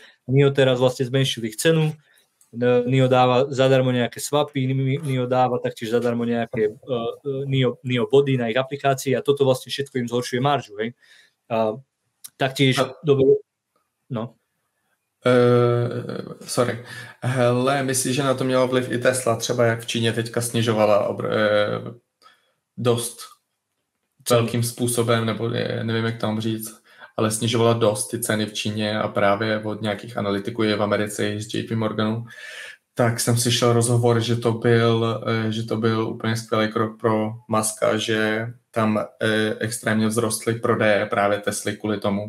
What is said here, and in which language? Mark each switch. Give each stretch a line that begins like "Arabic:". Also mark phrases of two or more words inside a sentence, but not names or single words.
Slovak: Nio teraz vlastne zmenšili ich cenu, Nio dáva zadarmo nejaké swapy, Nio dáva taktiež zadarmo nejaké Nio body na ich aplikácii a toto vlastne všetko im zhoršuje maržu, hej. Taktiež, dobre, no. Sorry.
Czech: Hele, myslíš, že na to mělo vliv i Tesla, třeba jak v Číně teďka snižovala dost velkým způsobem, nebo nevím, jak tam říct, ale snižovala dost ty ceny v Číně a právě od nějakých analytiků je v Americe z JP Morganu, tak jsem slyšel rozhovor, že to byl úplně skvělý krok pro Muska, že tam extrémně vzrostly prodeje právě Tesly kvůli tomu.